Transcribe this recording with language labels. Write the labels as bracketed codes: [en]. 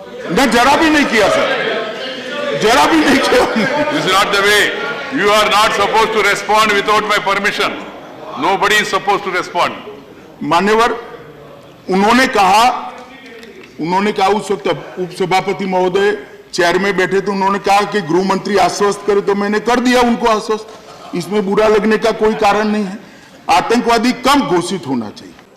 [hi] न जरा भी नहीं किया सर, जरा भी नहीं किया। [en] This is not the way. You are not supposed to respond without my permission. Nobody is supposed to respond. [hi] मान्यवर, उन्होंने कहा उस वक्त उपसभापति महोदय चेयर में बैठे थे, उन्होंने कहा कि गृह मंत्री आश्वस्त करे, तो मैंने कर दिया उनको आश्वस्त। इसमें बुरा लगने का कोई कारण नहीं है। आतंकवादी कम घोषित होना चाहिए।